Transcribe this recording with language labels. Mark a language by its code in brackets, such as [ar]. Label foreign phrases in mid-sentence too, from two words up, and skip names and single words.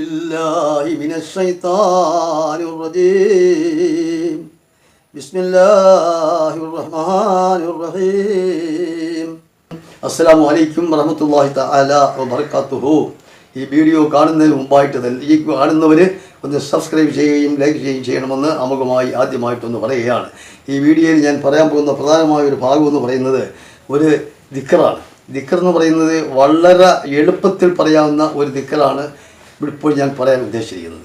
[ar] بالله من الشيطان الرجيم بسم الله الرحمن الرحيم السلام عليكم ورحمة الله تعالى وبركاته. [ml] ഈ വീഡിയോ കാണുന്നതിന് മുമ്പായിട്ട് തന്നെ ഈ കാണുന്നവർ ഒന്ന് സബ്സ്ക്രൈബ് ചെയ്യുകയും ലൈക്ക് ചെയ്യുകയും ചെയ്യണമെന്ന് അമുഖമായി ആദ്യമായിട്ടൊന്ന് പറയുകയാണ്. ഈ വീഡിയോയിൽ ഞാൻ പറയാൻ പോകുന്ന പ്രധാനമായ ഒരു ഭാഗം എന്ന് പറയുന്നത് ഒരു ദിക്റാണ്. ദിക്ർ എന്ന് പറയുന്നത് വളരെ എളുപ്പത്തിൽ പറയാവുന്ന ഒരു ദിക്റാണ് ഇപ്പോൾ ഞാൻ പറയാൻ ഉദ്ദേശിച്ചിരിക്കുന്നത്.